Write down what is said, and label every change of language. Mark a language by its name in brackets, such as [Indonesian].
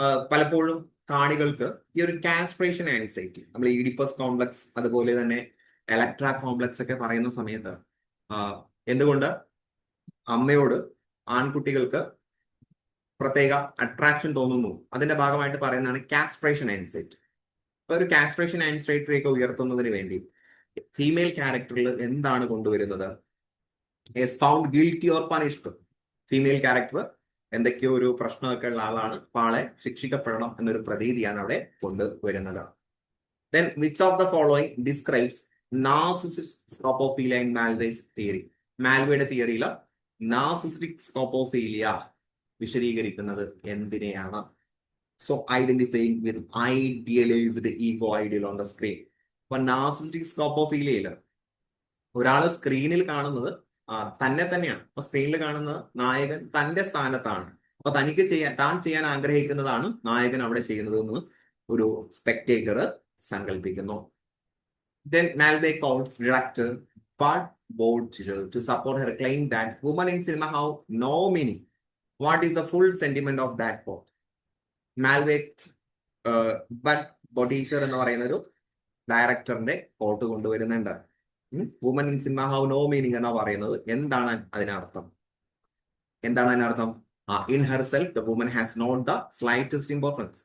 [Malayalam] പലപ്പോഴും കാണികൾക്ക് ഈ ഒരു കാസ്ട്രേഷൻ ആൻസൈറ്റി, നമ്മൾ ഈഡിപ്പസ് കോംപ്ലക്സ് അതുപോലെ തന്നെ എലക്ട്ര കോംപ്ലക്സ് ഒക്കെ പറയുന്ന സമയത്ത് എന്തുകൊണ്ട് അമ്മയോട് ആൺകുട്ടികൾക്ക് പ്രത്യേക അട്രാക്ഷൻ തോന്നുന്നു, അതിന്റെ ഭാഗമായിട്ട് പറയുന്നതാണ് കാസ്ട്രേഷൻ ആൻസൈറ്റി. അപ്പൊ ഒരു കാസ്ട്രേഷൻ ആൻസൈറ്റി ഒക്കെ ഉയർത്തുന്നതിന് വേണ്ടി ഫീമെയിൽ ക്യാരക്ടറിൽ എന്താണ് കൊണ്ടുവരുന്നത്? [English] Is found guilty or punished. [Malayalam] Female character എന്തൊക്കെയോ ഒരു പ്രശ്നമൊക്കെ ഉള്ള ആളാണ്, അപ്പൊ ആളെ ശിക്ഷിക്കപ്പെടണം എന്നൊരു പ്രതീതിയാണ് അവിടെ കൊണ്ടുവരുന്നത്. [English] Then which of the following describes narcissistic scopophilia in Malway's theory? [Malayalam] മാൽവേയുടെ തിയറിയിൽ നാർസിസ്റ്റിക് സ്കോപ്പോഫീലിയ വിശദീകരിക്കുന്നത് എന്തിനെയാണ്? [English] So identifying with idealized ego ideal on the screen. [Malayalam] അപ്പൊ നാർസിസ്റ്റിക് സ്കോപ്പോഫീലിയയിൽ ഒരാള് സ്ക്രീനിൽ കാണുന്നത് തന്നെ തന്നെയാണ്. അപ്പൊ സ്ക്രീനിൽ കാണുന്ന നായകൻ തന്റെ സ്ഥാനത്താണ്. അപ്പൊ താൻ ചെയ്യാൻ ആഗ്രഹിക്കുന്നതാണ് നായകൻ അവിടെ ചെയ്യുന്നത് എന്ന് ഒരു spectator സങ്കല്പിക്കുന്നു. [English] Then Malway calls director Bud Bolger to support her claim that women in cinema have no meaning. What is the full sentiment of that quote? [Malayalam] Malway Bud Bolger എന്ന് പറയുന്ന ഒരു ഡയറക്ടറിന്റെ കോട്ട് കൊണ്ടുവരുന്നുണ്ട്. [English] woman in cinema have no meaning [Malayalam] എന്നാ പറയുന്നത്. എന്താണ് അതിനർത്ഥം? [English] In herself the woman has not the slightest importance.